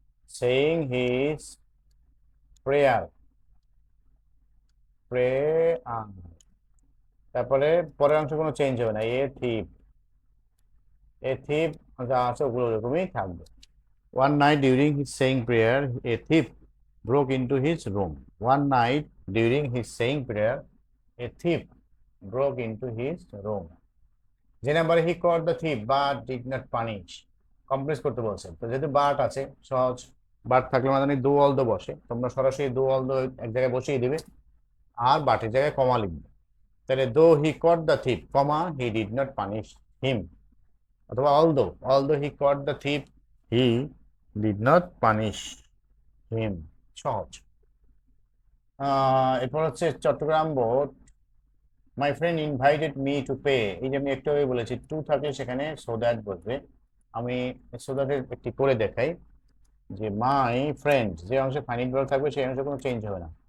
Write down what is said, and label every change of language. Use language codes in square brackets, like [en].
[bn] Saying his prayer, prayer, তারপরে পরের অংশ কোনো চেঞ্জ হবে না, এ থিপ যা আছে ওগুলো ওরকমই থাকবে। [en] One night during his saying prayer a thief broke into his room. One night during his saying prayer, a thief broke into his room. [bn] যে নাম্বারে হি [en] caught the thief but did not punish, [bn] complex করতে বলছে, তো যেহেতু but আছে সহজ, but থাকলে মানে দো অল দো বসে, তোমরা সরাসরি দো অল দো এক জায়গায় বসিয়ে দিবে আর বাটের জায়গায় কমা লিখবে। [en] তাহলে though he caught the thief, comma he did not punish him, অথবা although he caught the thief he did not punish him, সহজ। [bn] এরপর হচ্ছে Chittagong board, [en] my friend invited me to pay, [bn] এই যে আমি একটু আগে বলেছি টু থাকলে সেখানে সো দ্যাট বসবে। আমি সো দ্যাটের একটি করে দেখাই, যে মাই ফ্রেন্ড যে অংশে ফাইনিট ভার্ব থাকবে সেই অংশে কোনো চেঞ্জ হবে না।